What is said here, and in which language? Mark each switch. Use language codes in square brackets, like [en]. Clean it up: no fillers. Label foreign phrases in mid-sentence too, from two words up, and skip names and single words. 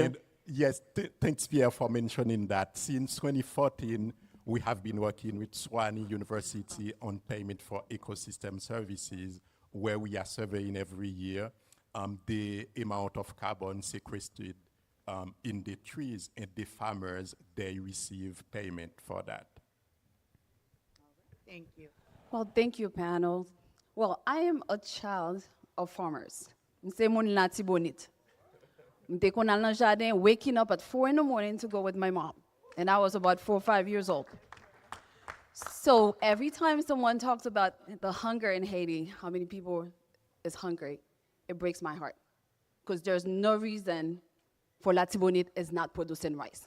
[en] And yes, thanks, Pierre, for mentioning that. Since 2014, we have been working with Sean University on payment for ecosystem services, where we are surveying every year the amount of carbon sequestered in the trees, and the farmers, they receive payment for that. Thank you. Well, thank you, panel. Well, I am a child of farmers. [ht] Mse moun la tibonit. Mte kon al nan jardin, [en] waking up at 4 in the morning to go with my mom. And I was about 4 or 5 years old. So every time someone talks about the hunger in Haiti, how many people is hungry, it breaks my heart. Because there's no reason for Latibonite is not producing rice.